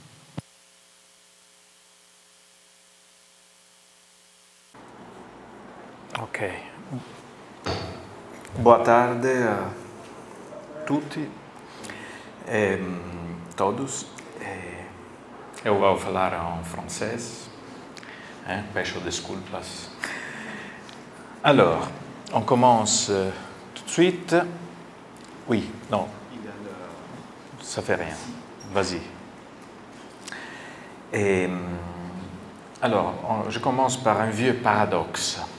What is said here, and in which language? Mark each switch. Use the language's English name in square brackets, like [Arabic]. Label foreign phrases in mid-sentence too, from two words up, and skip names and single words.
[English] Ok. [Portuguese] Boa tarde a tutti e todos. Eu vou falar em francês. Peço desculpas. [French] Alors, on commence tout de suite. Oui, non, ça fait rien. Vas-y. Alors, je commence par un vieux paradoxe.